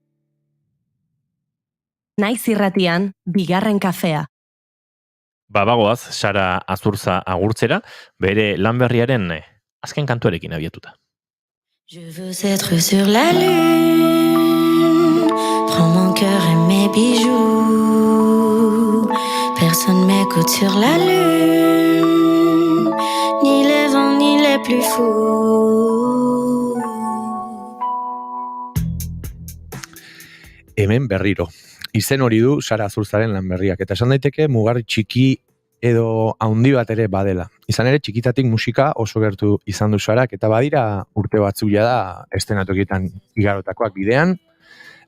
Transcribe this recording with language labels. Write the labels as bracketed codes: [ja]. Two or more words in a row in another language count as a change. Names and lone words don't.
[eu] Naiz irratian, bigarren kafea. Bagoaz, Sara Azurza agurtzera, bere lan berriaren azken kantuarekin abiatuta. [fr] Je veux être sur la lune, prends mon cœur et mes bijoux. Personne m'écoute sur la lune, ni les vents ni les plus fous. [eu] Hemen berriro. Izen hori du Sara Azurzaren lan berriak. Eta esan daiteke mugar txiki edo haundi bat ere badela. Izan ere txikitatik musika oso gertu izan du Sarak eta badira urte batzuk da estenatokietan igarotakoak bidean.